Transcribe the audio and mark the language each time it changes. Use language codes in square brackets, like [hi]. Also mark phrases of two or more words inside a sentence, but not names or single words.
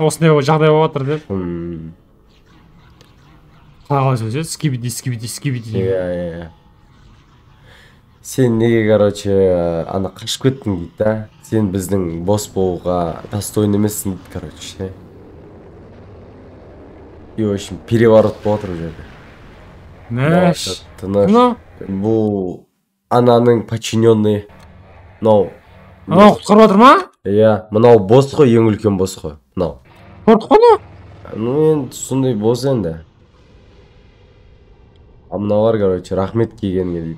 [kk] Осындай жағдай болып жатыр деп. Қалай сөз еді? Скибиди. Иә. Сен неге, короче, ана қашып кеттің дейді да. Сен біздің бос болуға достойны емессің дейді, короче. [ru] И, в общем, переворот [kk] болып отыр бұл жерде. Мәш. Тыныш. Бұл ананың подчиненный. Мынау құтқарып отыр ма? Иә, мынау бос қой, ең үлкен бос қой. Мынау. Қорқып қана? Енді сондай бос енді. Мыналар, короче, рахмет келгенге дейді.